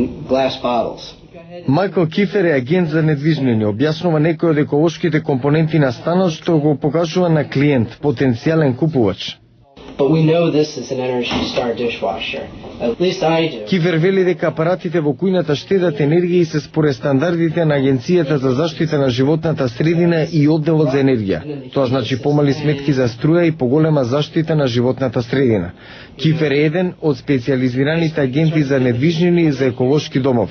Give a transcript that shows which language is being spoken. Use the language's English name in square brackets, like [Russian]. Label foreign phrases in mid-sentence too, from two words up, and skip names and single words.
[English] glass bottles. [Macedonian] Майкл Кифер е агент за недвижнини, објаснува некои од еколошките компоненти на станот што го покажува на клиент, потенцијален купувач. [English] But we know this is an Energy Star dishwasher. At least I do. [Macedonian] Кифер вели дека апаратите во кујната штедат енергија и се според стандардите на Агенцијата за заштита на животната средина и одделот за енергија. Тоа значи помали сметки за струја и поголема заштита на животната средина. Кифер е еден од специјализираните агенти за недвижнини и за еколошки домови.